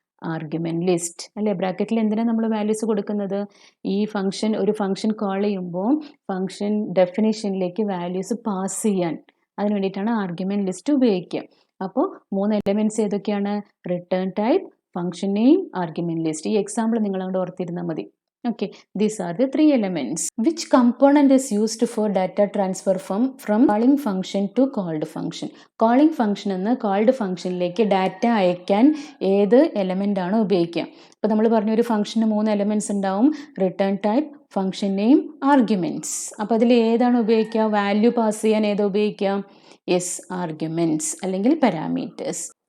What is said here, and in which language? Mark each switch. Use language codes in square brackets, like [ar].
[ml] Argument list അല്ലേ? ബ്രാക്കറ്റിൽ എന്തിനാണ് നമ്മൾ വാല്യൂസ് കൊടുക്കുന്നത്? ഈ ഫംഗ്ഷൻ, ഒരു ഫംഗ്ഷൻ കോൾ ചെയ്യുമ്പോൾ ഫംഗ്ഷൻ ഡെഫിനേഷനിലേക്ക് വാല്യൂസ് പാസ് ചെയ്യാൻ, അതിന് വേണ്ടിയിട്ടാണ് ആർഗ്യുമെൻറ്റ് ലിസ്റ്റ് ഉപയോഗിക്കുക. അപ്പോൾ 3 എലമെൻറ്റ്സ് ഏതൊക്കെയാണ്? Return type, function name, argument list. ഈ എക്സാമ്പിൾ നിങ്ങൾ അങ്ങോട്ട് ഓർത്തിരുന്നാൽ മതി. [en] Okay, these are the 3 elements. Which component is used for data transfer from calling function to called function? [ml] Calling function എന്ന് called functionലേക്ക് ഡാറ്റ അയക്കാൻ ഏത് എലമെൻ്റ് ആണ് ഉപയോഗിക്കുക? ഇപ്പോൾ നമ്മൾ പറഞ്ഞ ഒരു ഫംഗ്ഷന് 3 എലമെൻറ്റ്സ് ഉണ്ടാവും. Return type, function name, arguments. അപ്പോൾ അതിൽ ഏതാണ് ഉപയോഗിക്കുക? വാല്യൂ പാസ് ചെയ്യാൻ ഏതാ ഉപയോഗിക്കുക? യെസ്, ആർഗ്യുമെൻറ്റ്സ് അല്ലെങ്കിൽ പാരാമീറ്റേഴ്സ്.